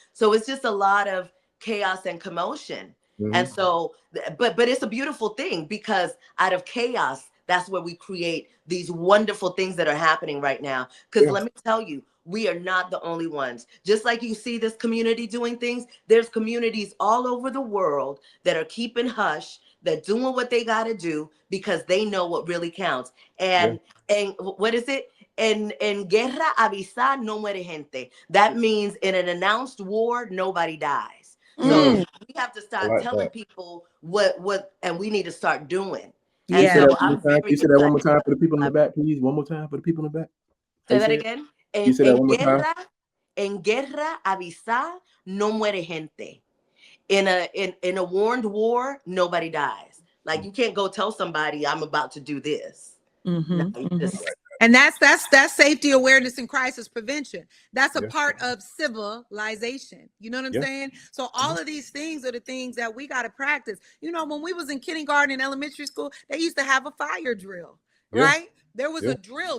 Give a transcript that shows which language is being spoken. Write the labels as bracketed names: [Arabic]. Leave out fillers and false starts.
[English] So it's just a lot of chaos and commotion. And so, but it's a beautiful thing, because out of chaos, that's where we create these wonderful things that are happening right now. Because let me tell you, we are not the only ones. Just like you see this community doing things, there's communities all over the world that are keeping hush, that doing what they got to do because they know what really counts. And what is it? [Spanish] En guerra avisa no muere gente. [English] That means in an announced war, nobody dies. So we have to start telling people what, and we need to start doing. And so you said that one more time for the people in the back, please. One more time for the people in the back. Say that again. You said that one more time. [Spanish] En guerra avisa no muere gente. [English] In a warned war, nobody dies. Like, you can't go tell somebody I'm about to do this. No, and that's safety awareness and crisis prevention. That's a part of civilization. You know what I'm saying? So all of these things are the things that we got to practice. You know, when we was in kindergarten and elementary school, they used to have a fire drill, right? There was a drill.